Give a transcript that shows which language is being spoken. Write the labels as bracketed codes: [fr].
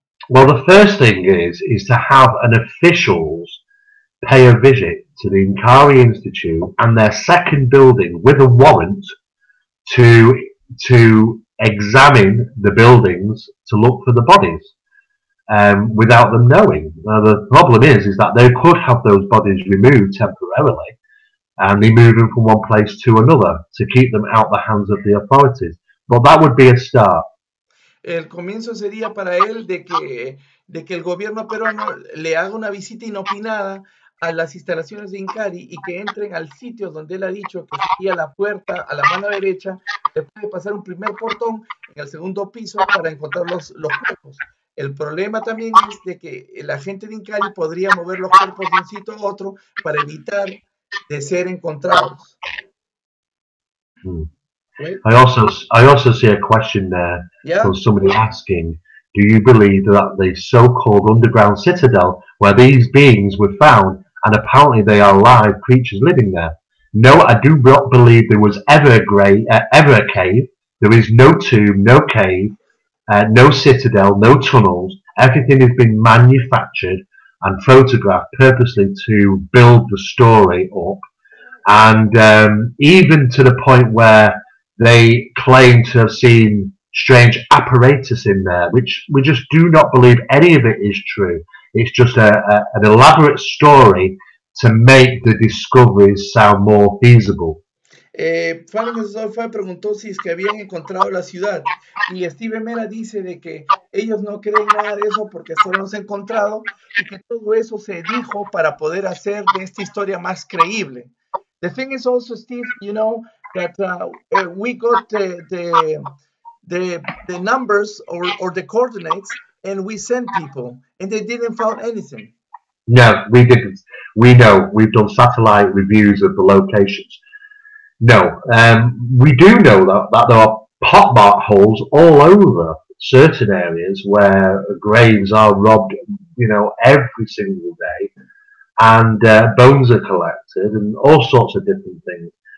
[en] Well, the first thing is to have an officials pay a visit to the Inkari Institute and their second building with a warrant to examine the buildings to look for the bodies without them knowing. Now, the problem is that they could have those bodies removed temporarily and they move them from one place to another to keep them out the hands of the authorities. But that would be a start. [es] El comienzo sería para él de que el gobierno peruano le haga una visita inopinada a las instalaciones de Inkari y que entren al sitio donde él ha dicho que sería la puerta a la mano derecha, después de pasar un primer portón en el segundo piso para encontrar los cuerpos. El problema también es de que la gente de Inkari podría mover los cuerpos de un sitio a otro para evitar de ser encontrados. [en] Right? I also see a question there from somebody asking, do you believe that the so-called underground citadel where these beings were found and apparently they are live creatures living there? No, I do not believe there was ever a cave. There is no tomb, no cave, no citadel, no tunnels. Everything has been manufactured and photographed purposely to build the story up, and even to the point where they claim to have seen strange apparatus in there, which we just do not believe any of it is true. It's just an elaborate story to make the discoveries sound more feasible. [es] Fanny preguntó si es que habían encontrado la ciudad, y Steve Mera dice de que ellos no creen nada de eso porque solo nos han encontrado y que todo eso se dijo para poder hacer de esta historia más creíble. [en] The thing is also, Steve, that we got the numbers or the coordinates, and we sent people, and they didn't find anything. No, we didn't. We know. We've done satellite reviews of the locations. No, we do know that there are pot holes all over certain areas where graves are robbed, every single day, and bones are collected and all sorts of different things.